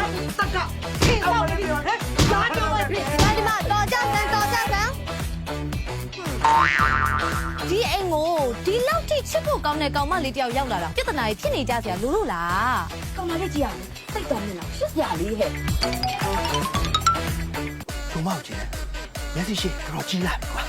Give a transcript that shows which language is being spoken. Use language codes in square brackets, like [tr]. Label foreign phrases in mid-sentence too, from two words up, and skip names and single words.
[zh] 大哥，到这里了，拿着我的。你妈多加分，多加分。 [my] ဒီအိမ်ကိုဒီလောက်ထိချစ်ဖို့ကောင်းတဲ့ကောင်မလေးတယောက်ရောက်လာတာပြဿနာကြီးဖြစ်နေကြစရာလို့လား ကောင်မလေးကြီးရတယ်စိတ်တော်မြင်လားရှစ်စရာလေးဟဲ့ ချုံမောက်ကျင်မျက်စိရှိတော့ကြီးလာပြီကွာ